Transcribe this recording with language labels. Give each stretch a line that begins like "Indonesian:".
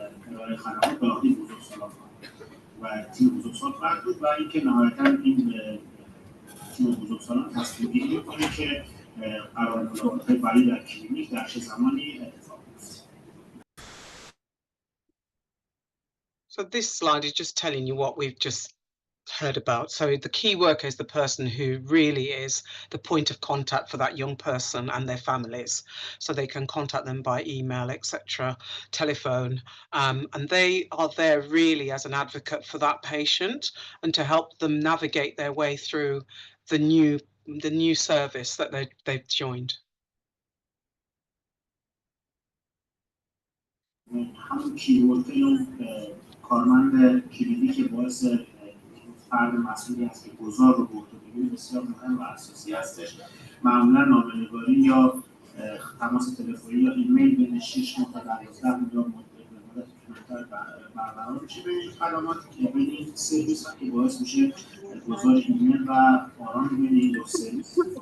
Persian: ارائه خدمات به عهده بزرگسالان و تیم بزرگسال خواهد بود و اینکه نهایتاً این تیم بزرگسالان تصمیم گیری می‌کنه که قرار ملاقات‌های بعدی در کلینیک در چه زمانی اتفاق بیفته.
English: So this slide is just telling you what we've just heard about. So the key worker is the person who really is the point of contact for that young person and their families, so they can contact them by email, etc., telephone, and they are there really as an advocate for that patient and to help them navigate their way through the new service that they've joined.
Persian: همون کیورد کارمند کلیدی که باعث فرد مسئولی هست که گذار رو برده بگیره بسیار مهم و اساسی هستش. معمولا نامه‌نگاری یا تماس تلفنی یا ایمیل بین 6 ماه تا 12 ماه مدت طولانی‌تر برقرار میشه بین این خدمات که بین این سرویس ها که باعث میشه گذار ایمیل و آرام بین این دو سرویس.